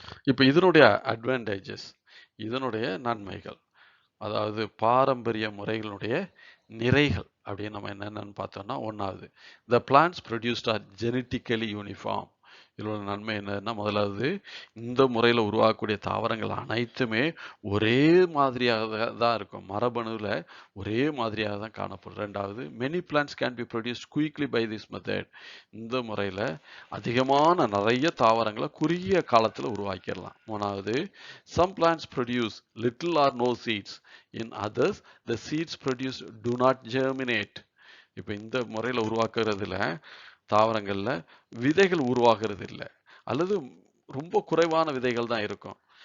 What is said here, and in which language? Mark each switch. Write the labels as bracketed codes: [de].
[ta] இப்போ இதனுடைய அட்வான்டேஜஸ், இதனுடைய நன்மைகள், அதாவது பாரம்பரிய முறைகளுடைய நிறைகள் அப்படின்னு நம்ம என்னென்னு பார்த்தோம்னா, 1வது [en] the plants produced are genetically uniform. [ta] இதோட நன்மை என்னன்னா, முதலாவது இந்த முறையில் உருவாக்கக்கூடிய தாவரங்கள் அனைத்துமே ஒரே மாதிரியாக தான் இருக்கும், மரபணுவில் ஒரே மாதிரியாக தான் காணப்படும். [en] 2வது many plants can be produced quickly by this method. [ta] இந்த முறையில் அதிகமான நிறைய தாவரங்களை குறுகிய காலத்தில் உருவாக்கிடலாம். [en] 3வது some plants produce little or no seeds, in others the seeds produced do not germinate. [ta] இப்போ இந்த முறையில் உருவாக்குறதுல தாவரங்கள்ல விதைகள் உருவாகிறது இல்லை, அல்லது ரொம்ப குறைவான விதைகள் தான் இருக்கும்.